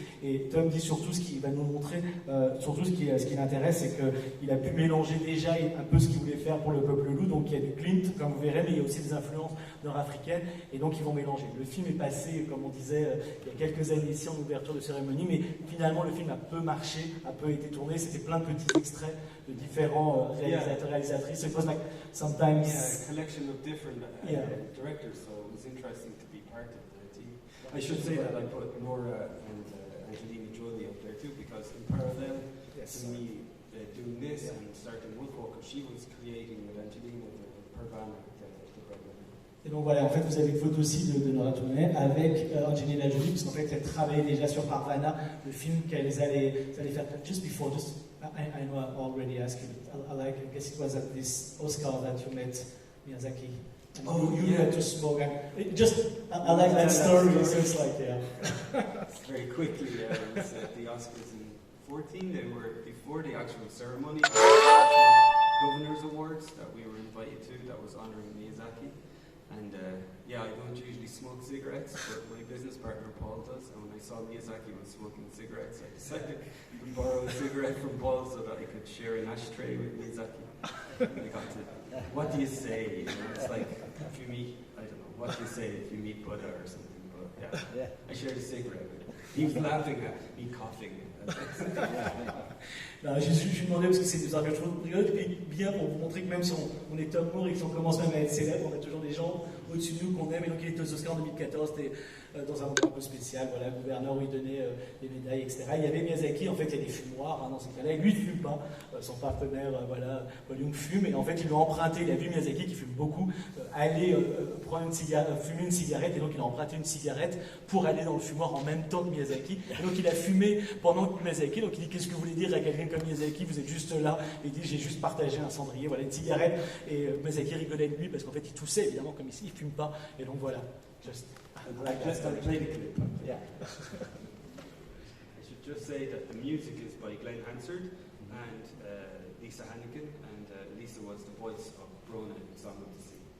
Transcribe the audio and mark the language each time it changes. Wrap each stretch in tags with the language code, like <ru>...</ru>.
<fr>Et Tom dit surtout ce qu'il va nous montrer, surtout ce qui l'intéresse, c'est qu'il a pu mélanger déjà un peu ce qu'il voulait faire pour Le Peuple Loup. Donc il y a du Klimt, comme vous verrez, mais il y a aussi des influences nord-africaines. Et donc ils vont mélanger. Le film est passé, comme on disait, il y a quelques années ici en ouverture de cérémonie, mais finalement le film a peu marché, a peu été tourné. C'était plein de petits extraits de différents réalisateurs, réalisatrices.</fr> <en>It was like sometimes a collection of different directors, so it was interesting to be part of the team. I should say that I put Nora and Angelina Jolie up there too, because in parallel to me doing this and starting Wolfwalker, she was creating with Angelina the Parvana, the program.</en> <fr>Et donc voilà, en fait, vous avez une photo aussi de Nora Tournay avec Angelina Jolie, parce qu'en fait, elle travaillait déjà sur Parvana, le film qu'elles allaient faire.</fr> <en>I know I already asked you, but I guess it was at this Oscar that you met Miyazaki. And you had to smoke. I like that story, so it's like, Very quickly, it was at the Oscars in 2014, they were before the actual ceremony, the actual Governor's Awards that we were invited to, that was honoring Miyazaki. And I don't usually smoke cigarettes, but my business partner Paul does. And when I saw Miyazaki was smoking cigarettes, I decided to borrow a cigarette from Paul so that I could share an ashtray with Miyazaki. And I got to, what do you say? You know, it's like if you meet, I don't know, what do you say if you meet Buddha or something? But I shared a cigarette with him. He was laughing at me coughing.</en> <fr>Non, je suis demandé parce que c'est des arguments rigolotes, et puis bien pour vous montrer que même si on est top mort et qu'on commence même à être célèbre, on a toujours des gens au-dessus de nous qu'on aime. Et donc il était aux Oscars en 2014, c'était dans un moment un peu spécial, voilà, le gouverneur où il donnait des médailles, etc. Il y avait Miyazaki, en fait il y a des fumoirs dans ces cas-là, et lui il ne fume pas, son partenaire, Paul Young fume, et en fait il lui a emprunté, il a vu Miyazaki qui fume beaucoup, aller prendre fumer une cigarette, et donc il a emprunté une cigarette pour aller dans le fumoir en même temps que Miyazaki, et donc il a fumé pendant que Miyazaki, donc il dit qu'est-ce que vous voulez dire à quelqu'un comme Miyazaki, vous êtes juste là, et il dit j'ai juste partagé un cendrier, voilà une cigarette, et Miyazaki rigolait de lui parce qu'en fait il toussait évidemment comme ici, il fume pas, et donc voilà.</fr> <en>I played the clip. Yeah. I should just say that the music is by Glenn Hansard and Lisa Hannigan, and Lisa was the voice of Brona in Song of the Sea.</en>